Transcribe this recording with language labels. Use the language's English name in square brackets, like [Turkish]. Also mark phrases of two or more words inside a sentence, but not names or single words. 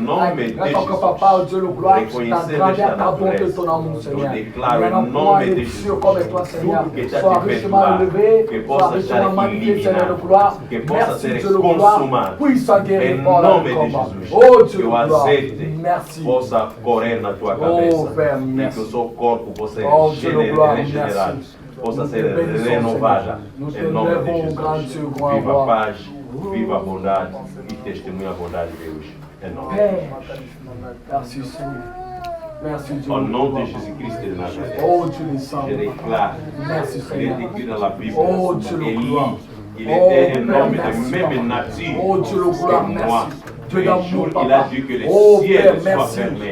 [French] Reste encore, Papa, Dieu, le gloire. Ta grandeur, ta bonté, ton amour, Seigneur. Il n'y a point de Dieu comme toi, Seigneur. Sois richement élevé, sois richement magnifié, Seigneur, de gloire. Merci, Dieu, le gloire. Puissant guérir par la combat. Oh Dieu, merci. [Portuguese] Possa correr na tua cabeça. [French] Père, [Portuguese] E que o seu corpo possa ser [French] gloire, [Portuguese] regenerado. Possa ser renovada. Em nome de Jesus. Viva a paz, viva a bondade e testemunha a bondade de Deus. Em nome de Jesus. [French] Merci Seigneur. Merci Dieu. Au nom de Jésus-Christ de Nazareth. Oh Dieu le Saint. Je déclare. Merci Seigneur. Il est écrit dans la Bible. Oh Dieu le gloire. Il était un homme de même nature oh, Dieu, le gloire, que moi. Dieu d'amour, il a dit que les ciels soient fermés.